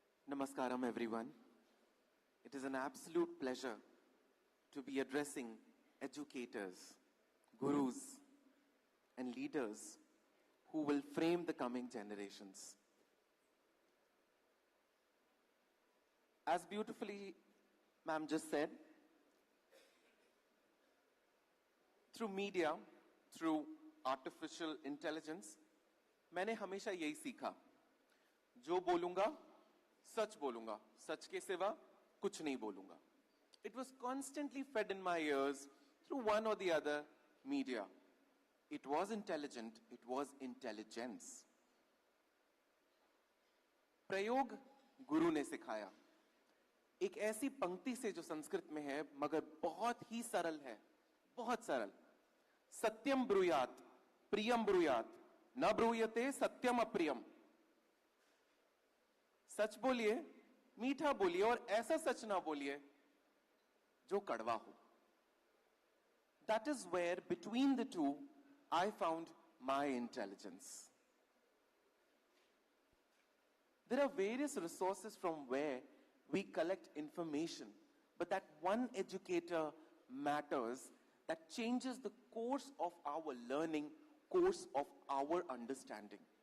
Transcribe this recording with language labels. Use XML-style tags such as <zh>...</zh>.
<en>Namaskaram, everyone. It is an absolute pleasure to be addressing educators, gurus, and leaders who will frame the coming generations. As beautifully ma'am just said, through media, through artificial intelligence,</en> <hi>मैंने हमेशा यही सीखा, जो बोलूंगा, सच बोलूंगा, सच के सिवा कुछ नहीं बोलूंगा.</hi> <en>It was constantly fed in my ears through one or the other media. It was intelligent, it was intelligence.</en> <hi>प्रयोग गुरु ने सिखाया. एक ऐसी पंक्ति से जो संस्कृत में है मगर बहुत ही सरल है, बहुत सरल.</hi> <sa>सत्यम ब्रूयात, प्रियम ब्रूयात, न ब्रूयते सत्यम अप्रियम.</sa> <hi>सच बोलिए, मीठा बोलिए और ऐसा सच ना बोलिए जो कड़वा हो.</hi> <en>That is where between the two I found my intelligence. There are various resources from where we collect information, but that one educator matters that changes the course of our learning, course of our understanding.</en>